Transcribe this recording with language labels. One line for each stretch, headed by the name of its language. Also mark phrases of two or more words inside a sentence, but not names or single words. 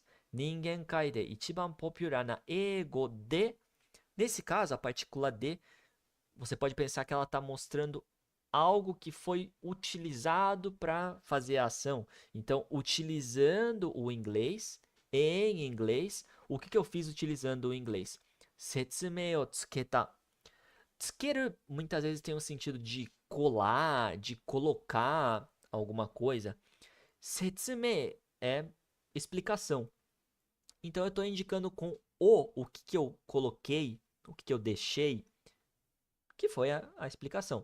Japanese: 人間界で一番ポピュラーな英語で.
Portuguese: Nesse caso, a partícula de, você pode pensar que ela está mostrando algo que foi utilizado para fazer a ação. Então, utilizando o inglês, em inglês, o que eu fiz utilizando o inglês?
Japanese: 説明を付けた.
Portuguese: Tsukeru muitas vezes tem um sentido de colar, de colocar alguma coisa. Setsumei é explicação. Então, eu estou indicando com o que eu coloquei, o que eu deixei, que foi a explicação.